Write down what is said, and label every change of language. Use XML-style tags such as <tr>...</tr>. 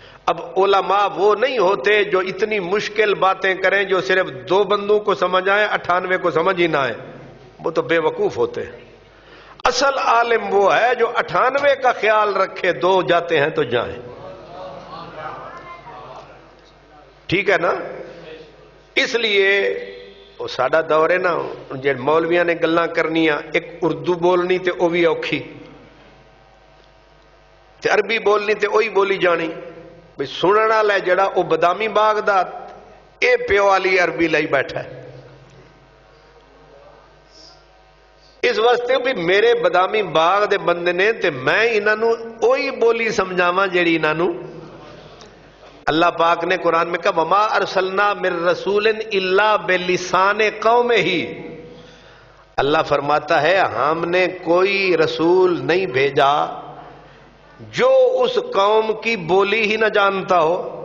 <ur>اب علماء وہ نہیں ہوتے جو اتنی مشکل باتیں کریں جو صرف 2 بندوں کو سمجھ آئے، 98 کو سمجھ ہی نہ آئے. وہ تو بے وقوف ہوتے ہیں. اصل عالم وہ ہے جو 98 کا خیال رکھے، 2 جاتے ہیں تو جائیں. ٹھیک ہے نا؟ اس لیے</ur> <pa>وہ ساڈا دور ہے نا، جے مولویاں نے گلاں کرنیاں، ایک اردو بولنی تے او بھی اوکھی، تے عربی بولنی تے وہی بولی جانی. بھئی سننا والا جڑا او بدامی باغ دا اے پیو والی عربی لائی بیٹھا ہے. اس واسطے بھی میرے بدامی باغ دے بندے نے تے میں انہاں وہی بولی سمجھاواں جیڑی انہاں.</pa> <ur>اللہ پاک نے قرآن میں کہا</ur> <ar>وما ارسلنا من رسول الا بلسان قومہ.</ar> <ur>اللہ فرماتا ہے ہم نے کوئی رسول نہیں بھیجا جو اس قوم کی بولی ہی نہ جانتا ہو.</ur>